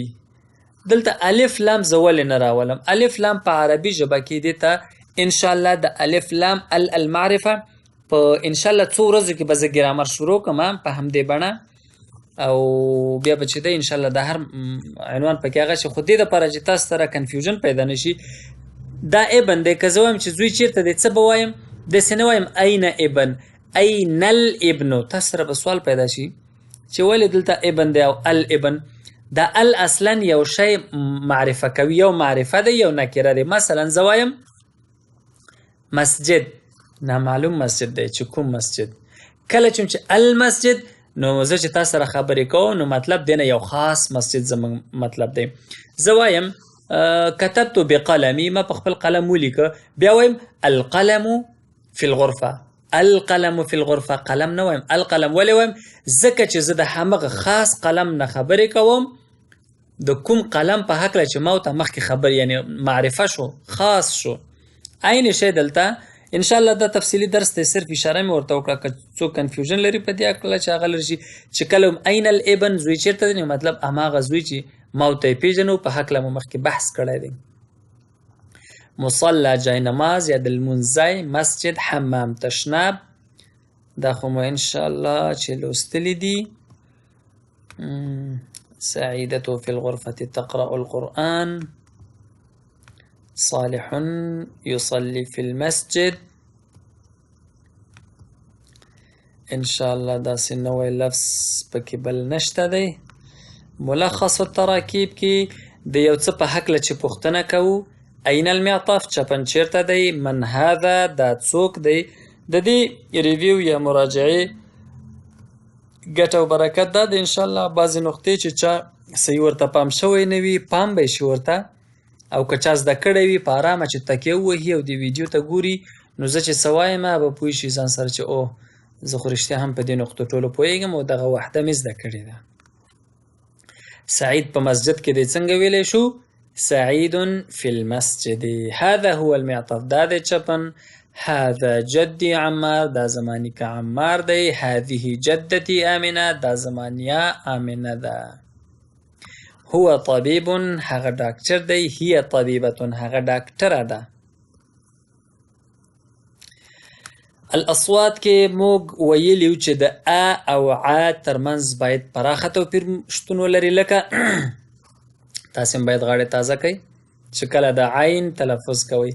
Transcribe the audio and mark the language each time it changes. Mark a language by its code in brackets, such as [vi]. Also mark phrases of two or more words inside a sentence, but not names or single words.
[ps] دلته الف لام زه ولې نه راولم؟ الف لام په عربي ژبه کې دی ته انشاءالله د [ar] الف لام المعرفه [ps] په انشاءالله څو ورځو کې به زه ګرامر شروع کوم په همدې بڼه. او بیا به چې دی انشاءالله د هر عنوان پکې هغه شي. خو دې دپاره چې تاسو سره کنفیوژن پیدا نه شي، دا ابن دی که زه وایم چې زوی چیرته دی څه به وایم؟ داسې نه وایم [ar] این ابن، این الابن. [ps] تاسو سره به سوال پیدا شي چې ولې دلته ابن دی او الابن. دا ال اصلا یو شی معرفه کوي، یو معرفه دی یو نکره دی. مثلا زه وایم مسجد، نامعلوم مسجد دی چې کوم مسجد. کله چې المسجد نو زه چې تاسو سره خبرې کوم نو مطلب دی نه یو خاص مسجد زموږ مطلب دی. زه وایم [ar] كتبت بقلمي، [ps] ما په خپل قلم ولیکه، بیا وایم [ar] القلم في الغرفه. القلم في الغرفه، [ps] قلم نه وایم القلم. ولې وایم؟ ځکه چې زه د همغه خاص قلم نه خبرې کوم، د کوم قلم په هکله چې ما ورته مخکې خبر یعنی معرفه شو، خاص شو. عین شی دلته انشاءالله دا تفصیلي درس دی، صرف اشاره مې ورته وکړه که څوک کنفیوژن لري په دې هکله چې هغه لري شي چې کله [ar] عین الابن [ps] زوی چیرته دی، مطلب هماغه زوی چې ما ورته یې پېژنو په هکله مو مخکې بحث کړی دی. مصلى جای نماز یا د لمونځ ځای، مسجد حمام تشناب. دا خو مو انشاءالله چې لوستلی دي. [ar] سعيدة في الغرفة تقرأ القرآن. صالح يصلي في المسجد. [ps] ان شاء الله داسې نوی لفظ پکې بل نشته دی. [ar] ملخص التراکیب [ps] کې د یو څه په هکله چې پوښتنه کوو، [ar] این المعطف [ps] چپن چیرته دی، [ar] من هذا [ps] دا څوک دی. د دې ریویو یا مراجعې ګټه او برکت دا د انشاءالله بعضې نقطې چې چا صحیح ورته پام شوی نه وي پام به یې شي ورته، او که چا زده کړی وي په ارامه چې تکیه ووهي او د ویډیو ته ګوري، نو زه چې څه وایم به پوه شي ځان سره چې اوه زه خو رښتیا هم په دې نقطو ټولو پوهېږم او دغه وحده مې زده کړې ده. سعید په مسجد کې دی څنګه ویلی شو؟ [ar] سعید فی المسجد. هذا هو المعطف [ps] دا دی چپن. [ar] هذا جدی عمار [ps] دا زما نیکه عمار دی. [ar] هذه جدتی آمنه [ps] دا زما نیا آمنه ده. [ar] هو طبیب [ps] هغه ډاکټر دی. [ar] هي طبیبه [ps] هغه ډاکټره ده. الاصوات کې موږ ویلیو چې د ا او ع ترمنځ باید پراخه توپیر شتون ولري، لکه تاسې هم باید غاړې تازه کوئ چې کله د عین تلفظ کوئ.